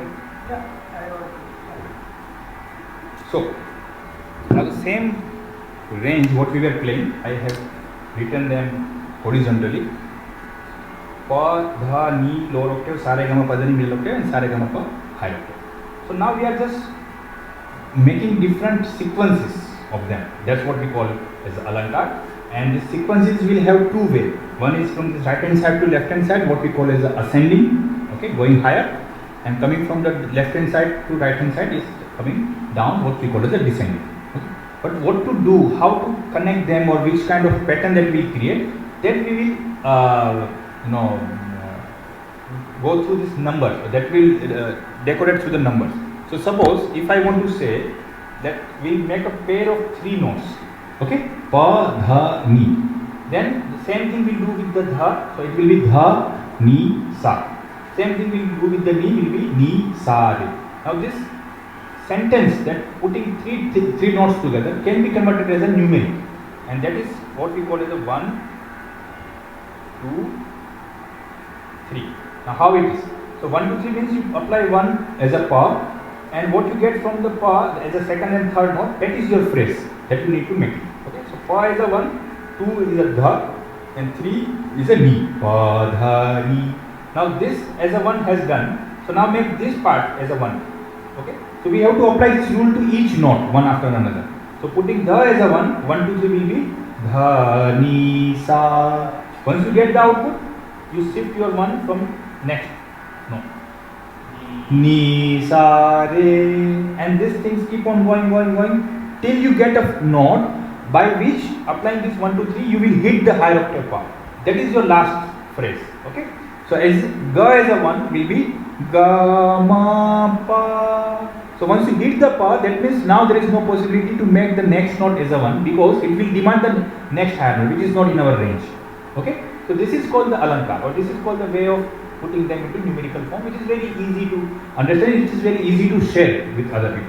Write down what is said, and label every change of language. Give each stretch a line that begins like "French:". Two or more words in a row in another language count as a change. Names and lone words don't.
English: Yeah, I got it. So, now the same range what we were playing, I have written them horizontally. Pa, dha, ni, lower octave, sa re ga ma pa dha ni middle octave, and sa re ga ma pa high octave. So now we are just making different sequences of them. That's what we call as alankar. And the sequences will have two ways. One is from the right hand side to left hand side, what we call as ascending, okay, going higher, and coming from the left hand side to right hand side is coming down, what we call as a descending. Okay. But what to do, how to connect them, or which kind of pattern that we create, that we will go through this number, that will decorate through the numbers. So suppose if I want to say that we make a pair of three notes, okay, pa, dha, ni, then the same thing we'll do with the dha, so it will be dha, ni, sa. Same thing we'll do with the ni, will be ni, sa, re. Now this sentence, that putting three notes together, can be converted as a numeric, and that is what we call as a 1, 2, 3. Now how it is? So 1, 2, 3 means you apply 1 as a pa, and what you get from the pa as a second and third note, that is your phrase that you need to make it. Okay, so pa is a 1, 2 is a dha, and 3 is a ni. Pa, dha, ni. Now this as a 1 has done, so now make this part as a 1. Okay, so we have to apply this rule to each note one after another. So putting dha as a 1, 1, 2, 3 will be dha, ni, sa. Once you get the output, you shift your 1 from next note. Ni, sa, re, and these things keep on going till you get a note by which, applying this 1, 2, 3, you will hit the higher octave part. That is your last phrase. Okay, so as ga as a 1 will be ga, ma, pa. So once you hit the pa, that means now there is no possibility to make the next note as a 1, because it will demand the next higher note, which is not in our range. Okay, so this is called the alankar, or this is called the way of putting them into numerical form, which is very easy to understand, it is very easy to share with other people.